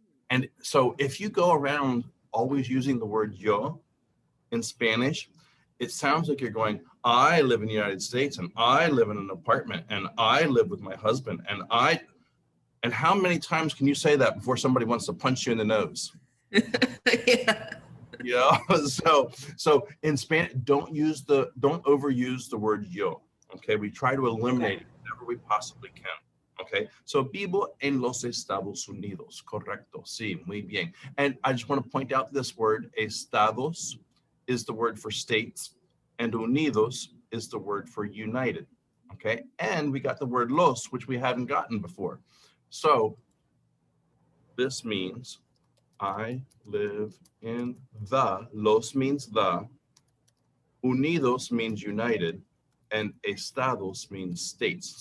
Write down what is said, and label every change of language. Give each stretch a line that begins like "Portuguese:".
English: And so if you go around always using the word yo in Spanish, it sounds like you're going, I live in the United States and I live in an apartment and I live with my husband and how many times can you say that before somebody wants to punch you in the nose? Yeah. You know, so in Spanish, don't overuse the word yo. Okay, we try to eliminate it whenever we possibly can. Okay, so
Spanish: vivo en los Estados Unidos. Correcto. Sí, muy bien.
English: And I just want to point out this word, estados, is the word for states, and unidos is the word for united. Okay, and we got the word los, which we haven't gotten before. So this means I live in the, los means the, unidos means united, and estados means states.